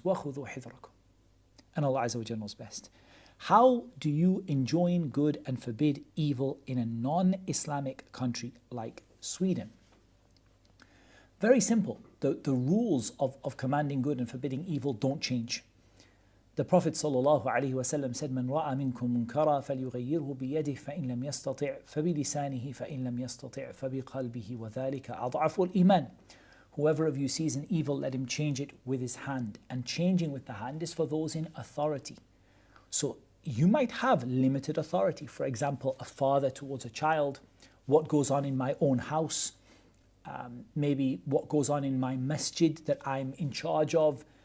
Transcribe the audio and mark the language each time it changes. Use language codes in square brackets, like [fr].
[ar] وَخُذُوا حِذْرَكُمْ. [en] And Allah Azza wa Jalla knows best. How do you enjoin good and forbid evil in a non-Islamic country like Sweden? Very simple. The rules of commanding good and forbidding evil don't change. The Prophet ﷺ said, [ar] مَنْ رَأَى مِنْكُمْ مُنْكَرًا فَلْيُغَيِّرْهُ بِيَدِهِ فَإِنْ لَمْ يَسْتَطِعْ فَبِلِسَانِهِ فَإِنْ لَمْ يَسْتَطِعْ فَبِقَلْبِهِ وَذَلِكَ أَضْعَفُ الْإِيمَانِ. [en] Whoever of you sees an evil, let him change it with his hand. And changing with the hand is for those in authority. So you might have limited authority. For example, a father towards a child, what goes on in my own house, maybe what goes on in my masjid that I'm in charge of,